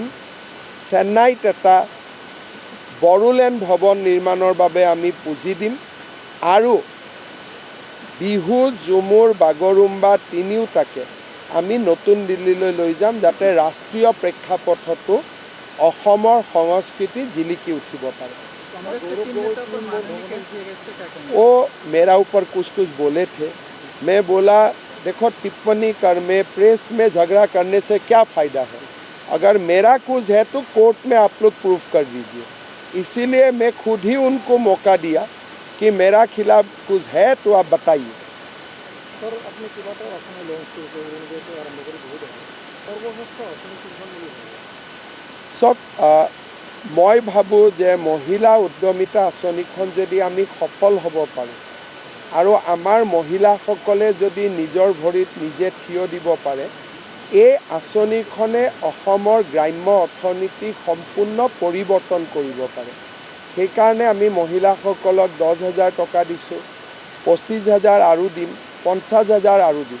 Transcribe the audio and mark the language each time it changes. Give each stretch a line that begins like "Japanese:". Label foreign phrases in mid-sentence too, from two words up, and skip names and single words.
Assamese: চেন্নাইত এটা বড়োলেণ্ড ভৱন নিৰ্মাণৰ বাবে আমি পুঁজি দিম আৰু বিহু, ঝুমুৰ, বাগৰুম্বা তিনিওটাকে আমি নতুন দিল্লীলৈ লৈ যাম যাতে ৰাষ্ট্ৰীয় প্ৰেক্ষাপটতো অসমৰ সংস্কৃতি জিলিকি উঠিব পাৰে।
Hindi: मेरा ऊपर कुछ बोले थे, मैं बोला देखो टिप्पणी कर में, प्रेस में झगड़ा करने से क्या फ़ायदा है। अगर मेरा कुछ है तो कोर्ट में आप लोग प्रूफ कर दीजिए। इसीलिए मैं खुद ही उनको मौका दिया कि मेरा खिलाफ कुछ है तो आप बताइए।
Assamese: সেয়ে মই ভাবোঁ যে মহিলা উদ্যমিতা আঁচনিখন যদি আমি সফল হ'ব পাৰোঁ আৰু আমাৰ महिलाসকলে যদি নিজৰ ভৰিত নিজে থিয় দিব পাৰে, এই আঁচনিখনে অসমৰ গ্ৰাম্য অৰ্থনীতি সম্পূৰ্ণ পৰিৱৰ্তন কৰিব পাৰে। সেইকাৰণে আমি মহিলাসকলক 10,000 টকা দিছোঁ, 25,000 আৰু দিম, 50,000 আৰু দিম।